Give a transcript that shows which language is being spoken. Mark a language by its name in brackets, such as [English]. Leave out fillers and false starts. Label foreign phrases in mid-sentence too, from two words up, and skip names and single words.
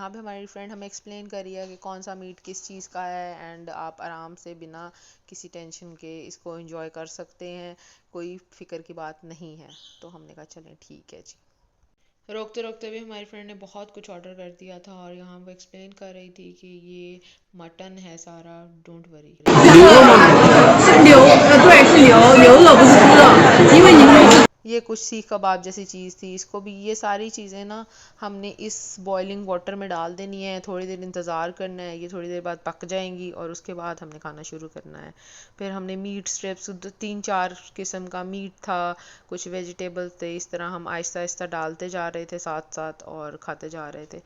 [Hindi] यहाँ पे हमारी फ्रेंड हमें एक्सप्लेन करी है कि कौन सा मीट किस चीज़ का है एंड आप आराम से बिना किसी टेंशन के इसको एंजॉय कर सकते हैं, कोई फ़िक्र की बात नहीं है। तो हमने कहा चलें ठीक है जी। रोकते रोकते भी हमारी फ्रेंड ने बहुत कुछ ऑर्डर कर दिया था और यहाँ वो एक्सप्लेन कर रही थी कि ये मटन है सारा, [English] don't worry. [Chinese] 是牛，对，是牛，牛肉不是猪肉。 [Hindi] ये कुछ सीख कबाब जैसी चीज़ थी, इसको भी ये सारी चीज़ें ना हमने इस [English] boiling water [Hindi] में डाल देनी है, थोड़ी देर इंतज़ार करना है, ये थोड़ी देर बाद पक जाएंगी और उसके बाद हमने खाना शुरू करना है। फिर हमने [English] meat strips [Hindi] 3-4 किस्म का मीट था, कुछ वेजिटेबल्स थे, इस तरह हम आहिस्ता आहिस्ता डालते जा रहे थे साथ साथ और खाते जा रहे थे।